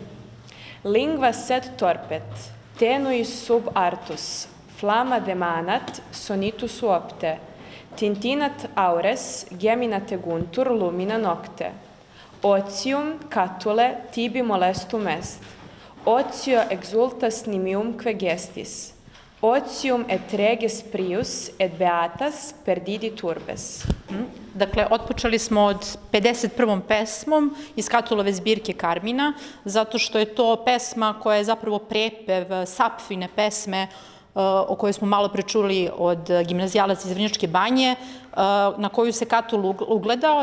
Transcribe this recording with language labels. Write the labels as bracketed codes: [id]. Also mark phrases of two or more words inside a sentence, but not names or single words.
[la] Lingua sed torpet, tenuis sub artus, flama demanat sonitus uopte, tintinat aures gemina teguntur lumina nocte. Otium catule tibi molestum est, otio exultas nimiumque gestis, otium et reges prius et beatas perdidi turbes. [sr] Dakle, otpočeli smo od 51. pesmom iz Catulove zbirke Carmina, zato što je to pesma koja je zapravo prepev Sapfine pesme o kojoj smo malo prečuli od gimnazijalaca iz Vrnjačke Banje, na koju se Catul ugledao.